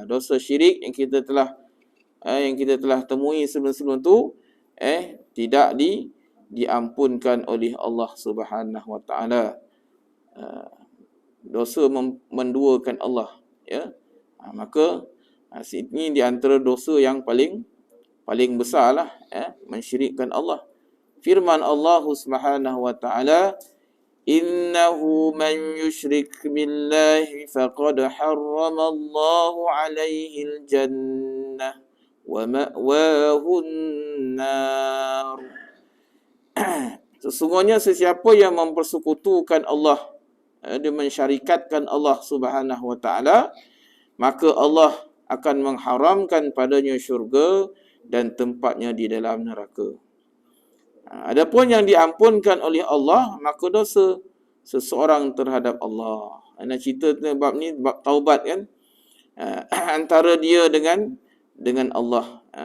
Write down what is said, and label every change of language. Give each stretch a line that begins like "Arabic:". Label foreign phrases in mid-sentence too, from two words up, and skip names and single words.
Malay: Dosa syirik yang kita telah temui sebelum-sebelum tu tidak diampunkan oleh Allah
Arabic: سبحانه وتعالى.
Malay: Dosa menduakan Allah, ya. Maka ini di antara dosa yang paling besarlah, mensyirikkan Allah. Firman Allah
Arabic: سبحانه وتعالى، إنه من يشرك بالله فقد حرم الله عليه الجنة ومأواه النار.
Malay: Sesungguhnya sesiapa yang mempersekutukan Allah, dia mensyarikatkan Allah
Arabic: سبحانه وتعالى,
Malay: maka Allah akan mengharamkan padanya syurga dan tempatnya di dalam neraka. Adapun yang diampunkan oleh Allah, maka dosa seseorang terhadap Allah. Ana cerita bab ni, bab taubat kan, antara dia dengan Allah.